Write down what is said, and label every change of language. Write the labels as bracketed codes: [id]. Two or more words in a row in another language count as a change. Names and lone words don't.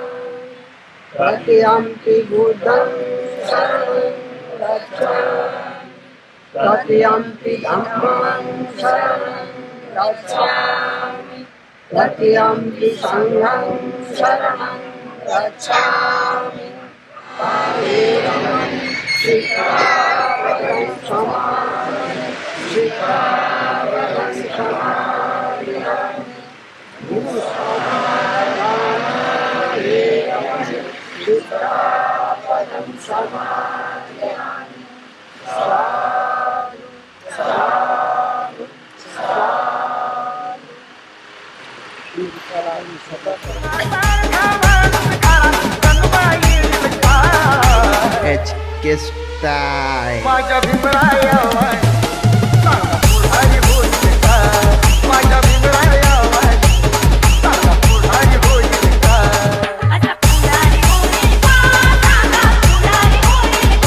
[pi] तृतीयम्पि बुद्धं शरणं गच्छामि. तृतीयम्पि धम्मं शरणं गच्छामि. तृतीयम्पि संघं शरणं गच्छामि. शिखापदं समादि. शिखापदं समादियामि. शिखापदं समादियामि. साधु साधु [hi] H के स्टाईल. [mr] माझ्या भीमराया वाय सांगा पुढारी होईल का. माझ्या भीमराया वाय सांगा पुढारी होईल का. आता पुढारी होईल का. सांगा पुढारी होईल का.